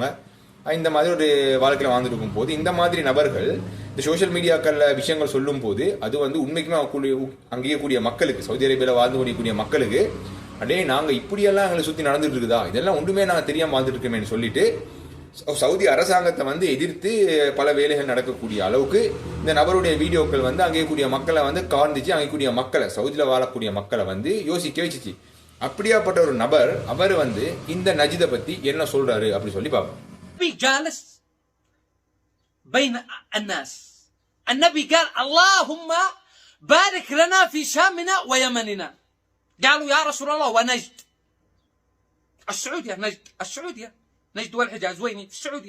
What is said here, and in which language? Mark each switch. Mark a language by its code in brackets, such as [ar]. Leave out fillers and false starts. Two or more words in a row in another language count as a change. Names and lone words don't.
[ta] இந்த மாதிரி ஒரு வாழ்க்கையில் வாழ்ந்துட்டு இருக்கும் போது இந்த மாதிரி நபர்கள் இந்த [en] social mediaக்களில் [ta] விஷயங்கள் சொல்லும் போது அது உண்மைக்குமே அங்கேயே கூடிய மக்களுக்கு சவுதி அரேபியாவில் வாழ்ந்து கொண்டிருக்கூடிய மக்களுக்கு அடே நாங்கள் இப்படியெல்லாம் எங்களை சுற்றி நடந்துட்டு இருக்குதா, இதெல்லாம் ஒன்றுமே நாங்கள் தெரியாமல் வாழ்ந்துட்டு இருக்கோமேன்னு சொல்லிட்டு சவுதி அரசாங்கத்தை எதிர்த்து பல வேலைகள் நடக்கக்கூடிய அளவுக்கு இந்த நபருடைய வீடியோக்கள் அங்கே கூடிய மக்களை கார்ந்துச்சு. அங்கே கூடிய மக்களை சவுதியில் வாழக்கூடிய மக்களை யோசிக்க வச்சுச்சு. அப்படியாப்பட்ட ஒரு நபர் அவர் இந்த நஜிதை பத்தி என்ன சொல்றாரு அப்படி சொல்லி பார்ப்போம். [ar] النبي جالس بين الناس. النبي قال اللهم بارك لنا في شامنا ويمننا. قالوا يا رسول الله ونجد. السعودية نجد، السعودية نجد والحجاز ويني في السعودية.